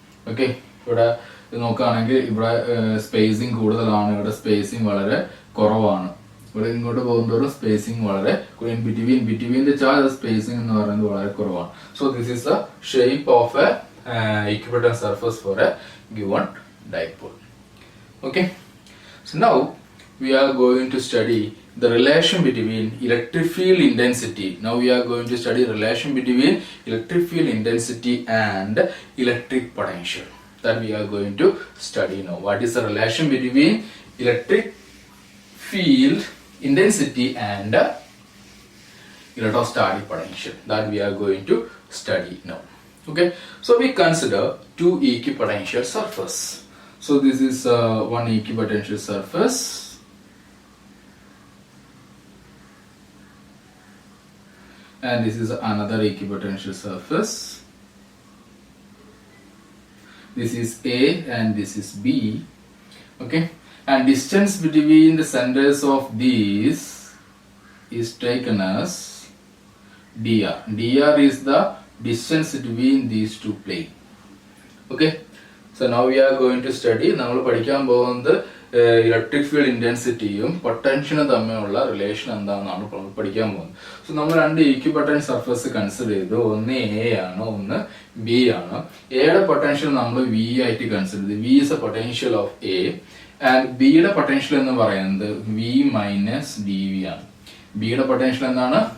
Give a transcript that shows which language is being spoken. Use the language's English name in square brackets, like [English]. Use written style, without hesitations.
[Malayalam] Okay, ഇവിടെ നോക്കുകയാണെങ്കിൽ ഇവിടെ സ്പേസിങ് കൂടുതലാണ്, ഇവിടെ സ്പേസിങ് വളരെ കുറവാണ്. ഇവിടെ ഇങ്ങോട്ട് പോകുന്നതോറും സ്പേസിങ് വളരെ ബിറ്റ്വീൻ ദ ചാർജ് സ്പേസിങ് എന്ന് പറയുന്നത് വളരെ കുറവാണ്. [English] So this is the shape of a equipotential surface for a given dipole. Okay, so now we are going to study the relation between electric field intensity. Now we are going to study relation between electric field intensity and electric potential. That we are going to study now. What is the relation between electric field intensity and electrostatic potential that we are going to study now. Okay, so we consider two equipotential surface. So this is one equipotential surface, and this is another equipotential surface. This is A and this is B. Okay, and distance between the centers of these is taken as dr. Dr is the distance between these two planes. Okay, so now we are going to study. [Malayalam] നമ്മൾ പഠിക്കാൻ പോകുന്നത് electric field ഇന്റൻസിറ്റിയും പൊട്ടൻഷ്യനും തമ്മിലുള്ള relation എന്താണെന്നാണ് പഠിക്കാൻ പോകുന്നത്. So നമ്മൾ രണ്ട് ഈക്വിപൊട്ടൻഷ്യൽ surface consider ചെയ്തു. ഒന്ന് എ ആണ്, ഒന്ന് ബി ആണ്. എയുടെ പൊട്ടൻഷ്യൽ നമ്മൾ വി ആയിട്ട് കൺസിഡർ ചെയ്തു. [English] V is A potential of A [Malayalam] and ബിയുടെ പൊട്ടൻഷ്യൽ എന്ന് പറയുന്നത് വി മൈനസ് ഡി വി ആണ്. ബിയുടെ പൊട്ടൻഷ്യൽ എന്താണ്?